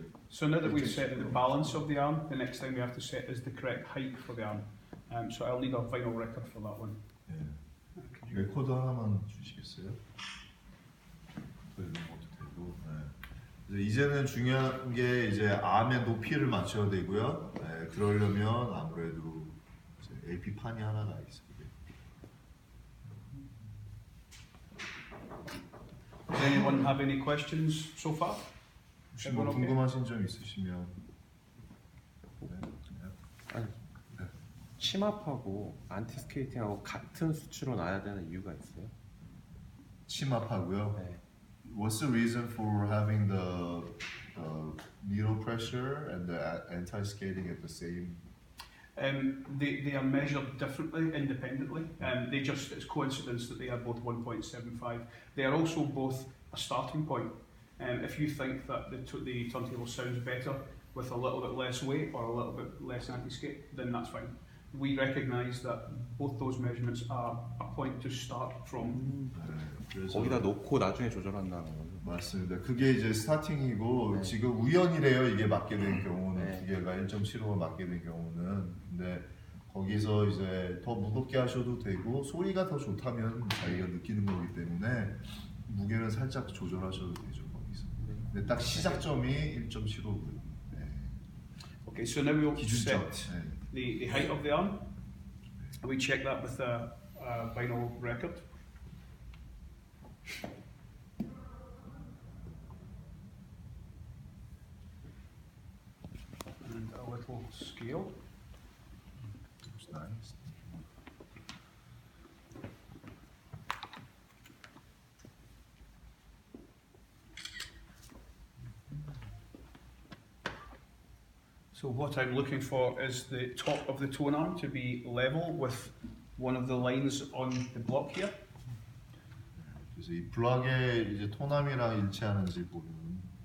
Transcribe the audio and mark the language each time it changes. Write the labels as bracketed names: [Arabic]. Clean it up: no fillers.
[English] So now that we've set the balance of the arm, the next thing we have to set is the correct height for the arm. So I'll need a vinyl record for that one. [Korean] 레코드 하나만 주시겠어요? 이것도 되고. 그래서 이제는 중요한 게 이제 암의 높이를 맞춰야 되고요. 그러려면 아무래도 이제 LP 판이 하나가 있어요. [English] Does anyone have any questions so far? [Korean] 혹시 뭐 궁금하신 점 있으시면. 아니, 침합하고 안티 스케이팅하고 같은 수치로 놔야 되는 이유가 있어요? 침합하고요. 네. [English] What's the reason for having the needle pressure and the anti-skating at the same? They are measured differently, independently. It's coincidence that they are both 1.75. They are also both a starting point. If you think that the turntable sounds better with a little bit less weight or a little bit less anti-skate, then that's fine. We recognise that both those measurements are a point to start from. [Korean] 거기다 놓고 나중에 조절한다는 거죠. 맞습니다. 그게 이제 스타팅이고 지금 우연이래요. 이게 맞게 된 경우는 두 개가 1.75가 맞게 된 경우는. 근데 거기서 이제 더 무겁게 하셔도 되고 소리가 더 좋다면 자기가 느끼는 거기 때문에 무게는 살짝 조절하셔도 되죠. 거기서. 근데 딱 시작점이 1.75고요. [English] Okay, so now we'll [Korean] 기준점. [English] set the height of the arm. We check that with a vinyl record. And a little scale. That's nice. So what I'm looking for is the top of the tone arm to be level with one of the lines on the block here. [Korean] 그래서 이 블럭에 이제 톤암이랑 일치하는지 보면.